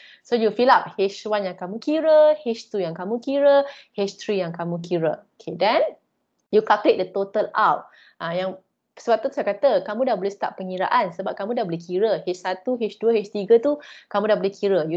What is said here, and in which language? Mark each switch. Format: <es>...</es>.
<en>So you fill up</en> <ms>H1 yang kamu kira, H2 yang kamu kira, H3 yang kamu kira.</ms> <en>Okay, then you calculate the total out.</en> <ms>Sebab tu saya kata, kamu dah boleh start pengiraan sebab kamu dah boleh kira H1, H2, H3 tu kamu dah boleh kira.</ms>